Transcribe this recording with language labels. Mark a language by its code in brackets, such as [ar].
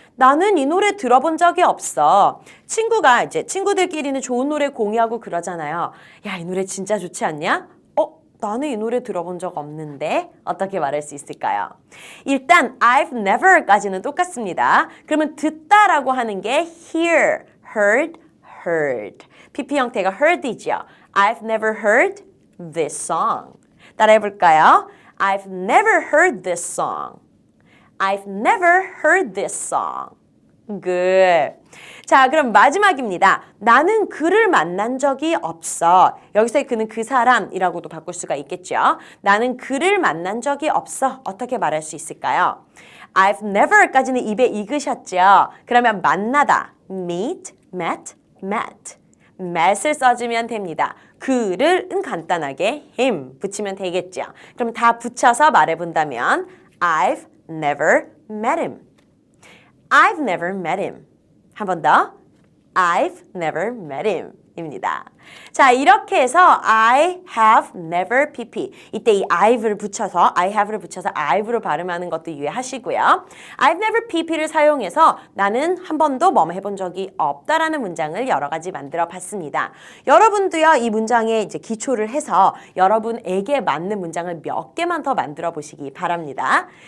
[ko] 나는 이 노래 들어본 적이 없어. 친구가 이제 친구들끼리는 좋은 노래 공유하고 그러잖아요. 야, 이 노래 진짜 좋지 않냐? 나는 이 노래 들어본 적 없는데 어떻게 말할 수 있을까요? 일단 I've never까지는 똑같습니다. 그러면 듣다라고 하는 게 hear, heard, heard. PP 형태가 heard이죠. [en] I've never heard this song. [ko] 따라해 볼까요? [en] I've never heard this song. I've never heard this song. [ko] Good. 자, 그럼 마지막입니다. 나는 그를 만난 적이 없어. 여기서의 그는 그 사람이라고도 바꿀 수가 있겠죠. 나는 그를 만난 적이 없어. 어떻게 말할 수 있을까요? I've never까지는 입에 익으셨죠. 그러면 만나다. meet, met, met. met을 써주면 됩니다. 그를은 간단하게 him 붙이면 되겠죠. 그럼 다 붙여서 말해본다면 [en] I've never met him. I've never met him. [ko] 한 번 더. [en] I've never met him. 입니다. [ko] 자, 이렇게 해서 I have never pp. 이때 이 I've를 붙여서 I have를 붙여서 I've로 발음하는 것도 유의하시고요. I've never pp를 사용해서 나는 한 번도 뭐뭐 해본 적이 없다라는 문장을 여러 가지 만들어 봤습니다. 여러분도요, 이 문장에 이제 기초를 해서 여러분에게 맞는 문장을 몇 개만 더 만들어 보시기 바랍니다.